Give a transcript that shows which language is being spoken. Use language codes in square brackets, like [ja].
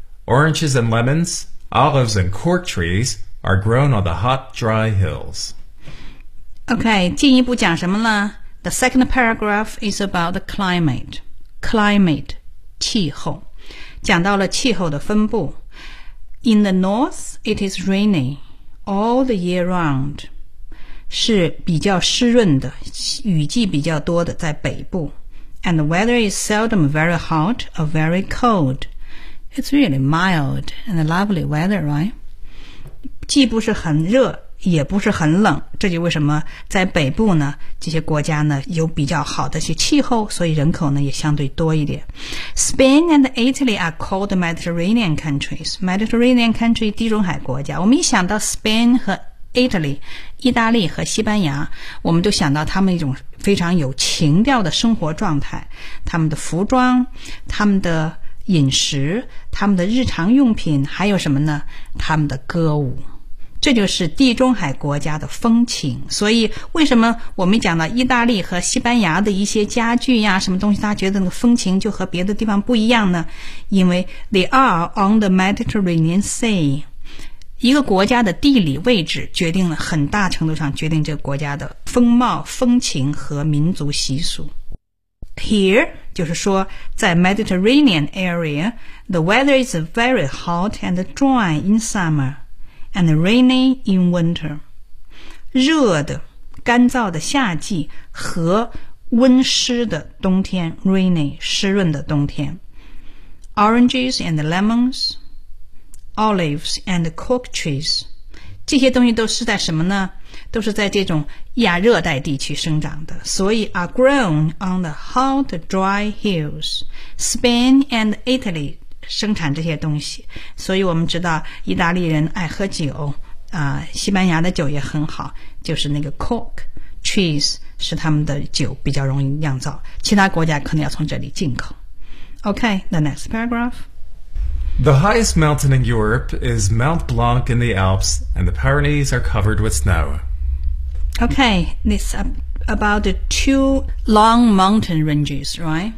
[en] Oranges and lemons, olives and cork trees are grown on the hot, dry hills. Okay, [zh] 进一步讲什么呢? [en] The second paragraph is about the climate. [zh] Climate, 气候。讲到了气候的分布。 [en] In the north, it is rainy all the year round. [zh] 是比较湿润的，雨季比较多的在北部。 [en] And the weather is seldom very hot or very cold. It's really mild and lovely weather, right? [zh] 既不是很热，也不是很冷。这就为什么在北部呢，这些国家呢有比较好的些气候，所以人口呢也相对多一点。 [en] Spain and Italy are called Mediterranean countries. [zh] Mediterranean country 地中海国家。我们一想到 Spain 和 Italy, 意大利和西班牙，我们都想到他们一种非常有情调的生活状态。他们的服装，他们的饮食，他们的日常用品，还有什么呢？他们的歌舞。这就是地中海国家的风情。所以为什么我们讲到意大利和西班牙的一些家具呀，什么东西，大家觉得那个风情就和别的地方不一样呢？因为 [en] they are on the Mediterranean Sea。 [zh] 一个国家的地理位置决定了很大程度上决定这个国家的风貌、风情和民族习俗。 [en] Here [zh] 就是说 [en] 在 Mediterranean area, the weather is very hot and dry in summerAnd rainy in winter. [zh] 热的干燥的夏季和温湿的冬天， rainy, 湿润的冬天。 [en] Oranges and lemons, olives and cork trees. [zh] 这些东西都是在什么呢？都是在这种亚热带地区生长的。所以 [en] are grown on the hot dry hills. Spain and Italy. [zh] 生产这些东西，所以我们知道意大利人爱喝酒，西班牙的酒也很好，就是那个 cork trees 是他们的酒比较容易酿造，其他国家可能要从这里进口。 [en] OK, the next paragraph. The highest mountain in Europe is Mount Blanc in the Alps, and the Pyrenees are covered with snow. OK, this about the two long mountain ranges, right?